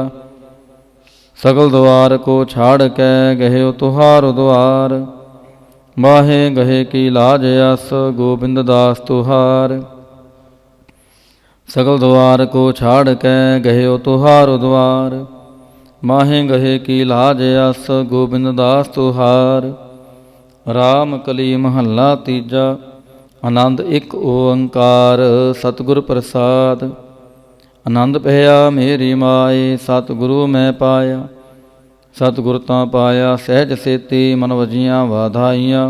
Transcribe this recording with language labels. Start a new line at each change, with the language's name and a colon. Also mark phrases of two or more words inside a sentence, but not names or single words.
Braj: सगल द्वार को छाड़ कै, गह्यो तुहार द्वार। माहे गहे की लाज यस, गोबिंद दास तुहार। सगल द्वार को छाड़ कै, गह्यो तुहार द्वार। माहे गहे की लाज यस, गोबिंद दास तुहार।
Punjabi: ਰਾਮ ਕਲੀ ਮਹੱਲਾ ਤੀਜਾ। ਆਨੰਦ ਇੱਕ ਓੰਕਾਰ ਸਤਿਗੁਰ ਪ੍ਰਸਾਦ। ਆਨੰਦ ਭਇਆ ਮੇਰੀ ਮਾਏ, ਸਤਿਗੁਰੂ ਮੈਂ ਪਾਇਆ। ਸਤਿਗੁਰ ਤਾਂ ਪਾਇਆ ਸਹਿਜ ਸੇਤੀ, ਮਨ ਵਜੀਆਂ ਵਾਧਾਈਆਂ।